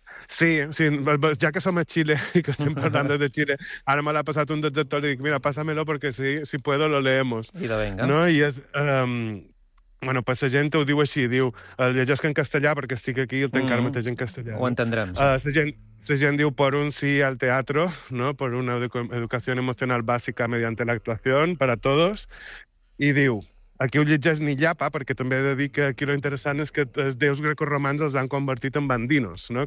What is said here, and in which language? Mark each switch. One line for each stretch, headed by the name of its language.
Catalan: Sí, ja que som a Xile i que estem parlant de Xile, ara me l'ha passat un dels actors i dic, mira,
Spanish: pásamelo,
Catalan: perquè
Spanish: si puedo lo leemos.
Catalan: I de venga. No? I és... Bueno, pues la gent ho diu així, diu, el llegeix en castellà perquè estic aquí i el tenc ara mateix en castellà. Ho entendrem. La gent diu,
Spanish: por un sí al teatro, ¿no? Por una educación emocional básica mediante la actuación para todos.
Catalan: I diu, aquí ho llegeix ni llapa, perquè també he de dir que aquí lo interessant és que els déus grecoromans els han convertit en bandinos, ¿no?